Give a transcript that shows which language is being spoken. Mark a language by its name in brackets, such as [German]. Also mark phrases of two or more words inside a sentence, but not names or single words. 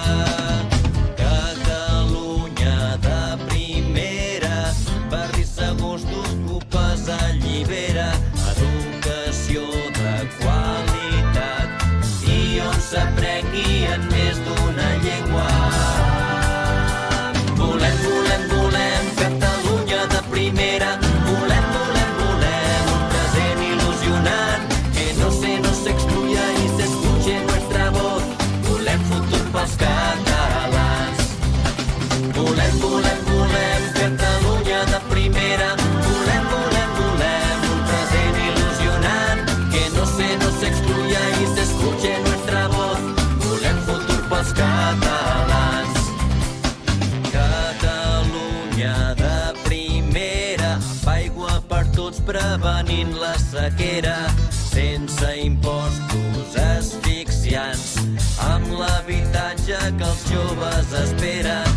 [Catalan] Catalunya de primera, barris segurs d'ocupes allibera, educació de qualitat i on s'aprengui en més d'una llengua. Volem, volem, volem Catalunya de primera, volem, volem, volem un present il·lusionant, [Spanish] que no se excluya y se escuche nuestra voz. [Catalan] Volem futur pels catalans. Volem, volem, volem Catalunya de primera, volem, volem, volem un present il·lusionant, [Spanish] que no se excluya y se escuche nuestra voz. [Catalan] Volem futur pels catalans. Catalunya de primera, amb aigua per tots prevenint la sequera, sense impostos asfixiants, amb l'habitatge que els joves esperen.